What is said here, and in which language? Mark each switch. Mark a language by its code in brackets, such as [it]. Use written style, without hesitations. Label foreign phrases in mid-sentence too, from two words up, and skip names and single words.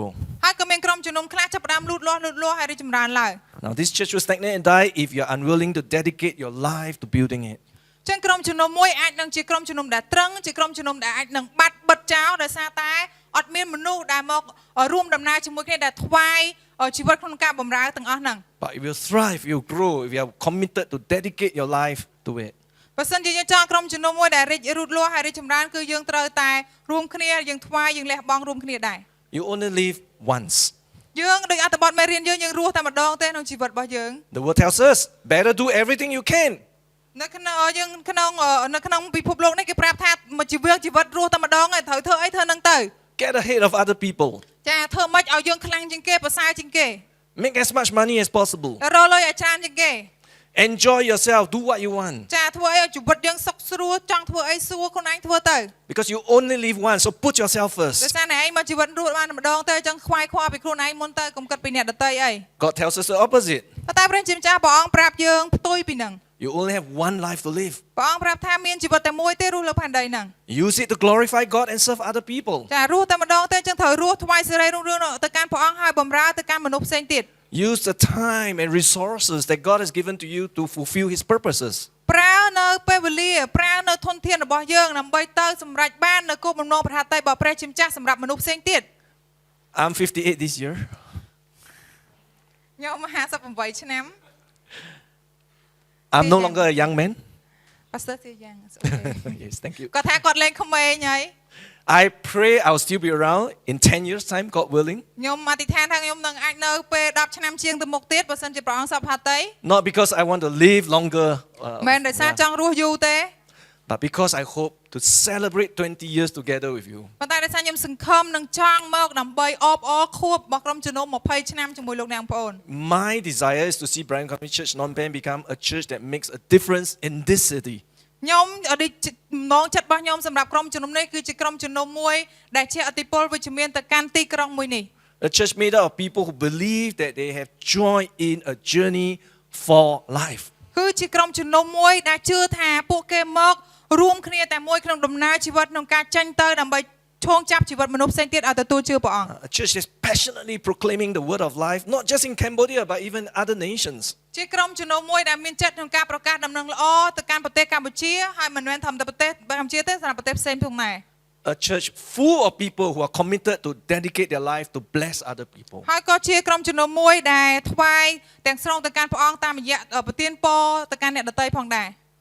[km] ហើយក៏មានក្រុមជំនុំខ្លះចាប់ផ្ដើមលូតលាស់ហើយរីកចម្រើនឡើង [en] Now this church will stagnate and die if you're unwilling to dedicate your life to building it. [km] ចឹងក្រុមជំនុំមួយអាចនឹងជាក្រុមជំនុំដែលត្រង់ជាក្រុមជំនុំដែលអាចនឹងបាត់បិទចោលដោយសារតែអត់មានមនុស្សដែលមករួមដំណើរជាមួយគ្នាដែលថ្វាយជីវិតក្នុងការបម្រើទាំងអស់ហ្នឹង [en] But it will thrive, it will grow if you are committed to dedicate your life to it. [km] បើសិនជាយើងចង់ក្រុមជំនុំមួយដែលរីករូតលាស់ហើយរីកចម្រើនគឺយើងត្រូវតែរួមគ្នាយើងថ្វាយយើងលះបង់រួមគ្នាដែរ [en] You only live once. [km] យើងដូចអត្ថបទមេរៀនយើងរស់តែម្ដងទេក្នុងជីវិតរបស់យើង [en] The word tells us, better do everything you can. [km] នៅក្នុងពិភពលោកនេះគេប្រាប់ថាមួយជីវិតរស់តែម្ដងហើយត្រូវធ្វើអីធ្វើនឹងទៅ [en] Get ahead of other people. [km] ចាធ្វើម៉េចឲ្យយើងខ្លាំងជាងគេប្រសើរជាងគេ [en] Make as much money as possible. [km] រកលុយឲ្យច្រើនជាងគេ [en] Enjoy yourself, do what you want. [km] ចាធ្វើអីឲ្យជីវិតយើងសុខស្រួលចង់ធ្វើអីសួរខ្លួនឯងធ្វើទៅ [en] Because you only live once, so put yourself [km] ដោយ [en] first. [km] សារតែឯងមកជីវិតរស់បានម្ដងទៅអញ្ចឹងខ្វាយខ្វល់ពីខ្លួនឯងមុនទៅកុំគិតពីអ្នកដទៃអី [en] God tells us the opposite. [km] ប៉ុន្តែព្រះជាម្ចាស់ព្រះអង្គប្រាប់យើងផ្ទុយពីហ្នឹង [en] You only have one life to live. [km] ព្រះអង្គប្រាប់ថាមានជីវិតតែមួយទេរស់លើផែនដីហ្នឹង [en] Use it to glorify God and serve other people. [km] ចារស់តែម្ដងទេអញ្ចឹងត្រូវរស់ថ្វាយសេរីរុងរឿងទៅកាន់ព្រះអង្គហើយបម្រើទៅកាន់មនុស្សផ្សេងទៀត [en] Use the time and resources that God has given to you to fulfill His purposes. [km] ប្រើនៅពេលវេលាប្រើនៅធនធានរបស់យើងដើម្បីទៅសម្រេចបាននៅគោលបំណងប្រហាតីរបស់ព្រះជាម្ចាស់សម្រាប់មនុស្សផ្សេងទៀត [en] I'm 58 this year. [km] ខ្ញុំ58ឆ្នាំ [en] I'm no longer a young man. [km] Pastor ជាយ៉ាង [en] Yes, thank you. [km] គាត់ថាគាត់លេងក្មេងហើយ [en] I pray I'll still be around in 10 years' time, God willing. [km] ខ្ញុំអធិដ្ឋានថាខ្ញុំនឹងអាចនៅពេល10ឆ្នាំជាងទៅមុខទៀតបើសិនជាព្រះអង្គសពហត្ថី [en] Not because I want to live longer, [km] មិនដោយសារចង់រស់យូរទេ [en] but because I hope to celebrate 20 years together with you. [km] ប៉ុន្តែដោយសារខ្ញុំសង្ឃឹមនឹងចង់មកដើម្បីអបអរខួបរបស់ក្រុមជំនុំ20ឆ្នាំជាមួយលោកអ្នកបងប្អូន [en] My desire is to see Brighton Community Church Phnom Penh become a church that makes a difference in this city. [km] ខ្ញុំម្ដងចិត្តរបស់ខ្ញុំសម្រាប់ក្រុមជំនុំនេះគឺជាក្រុមជំនុំមួយដែលជាឥទ្ធិពលវិជ្ជមានទៅកាន់ទីក្រុងមួយនេះ [en] A church made up of people who believe that they have joined in a journey for life. [km] គឺជាក្រុមជំនុំមួយដែលជឿថាពួកគេមករួមគ្នាតែមួយក្នុងដំណើរជីវិតក្នុងការចេញទៅដើម្បីឈោងចាប់ជីវិតមនុស្សផ្សេងទៀតឲ្យទទួលជឿព្រះអង្គ [en] A church that's passionately proclaiming the word of life, not just in Cambodia, but even other nations. [km] ជាក្រុមជំនុំមួយដែលមានចិត្តក្នុងការប្រកាសដំណឹងល្អទៅកាន់ប្រទេសកម្ពុជាហើយមិនមែនត្រឹមតែប្រទេសកម្ពុជាទេសម្រាប់ប្រទេសផ្សេងផងដែរ [en] A church full of people who are committed to dedicate their life to bless other people. [km] ហើយក៏ជាក្រុមជំនុំមួយដែលថ្វាយទាំងស្រុងទៅកាន់ព្រះអង្គតាមរយៈប្រទានពរទៅកាន់អ្នកដទៃផងដែរ